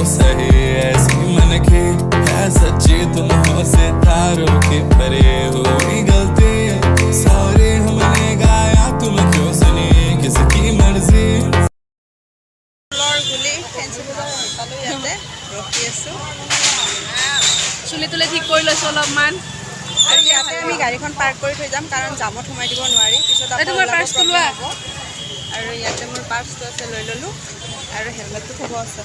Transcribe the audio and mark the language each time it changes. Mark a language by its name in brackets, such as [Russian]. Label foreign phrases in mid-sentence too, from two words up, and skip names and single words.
[Hindi] सही, ऐसी मन की है सच्ची, तुम हो सितारों की परे हुई गलती, सॉरी हमने गाया तुम क्यों सुनी किसकी मर्जी। [Assamese] চুলি তুলি ঠিক কৰি লৈছোঁ অলপমান, আৰু ইয়াতে আমি গাড়ীখন পাৰ্ক কৰি থৈ যাম, কাৰণ জামত সোমাই দিব নোৱাৰি, পিছত আকৌ তোমাৰ পাৰ্চটো লোৱা। আৰু ইয়াতে মোৰ পাৰ্চটো আছে, লৈ ল'লোঁ। আৰু হেলমেটটো থ'ব আছে,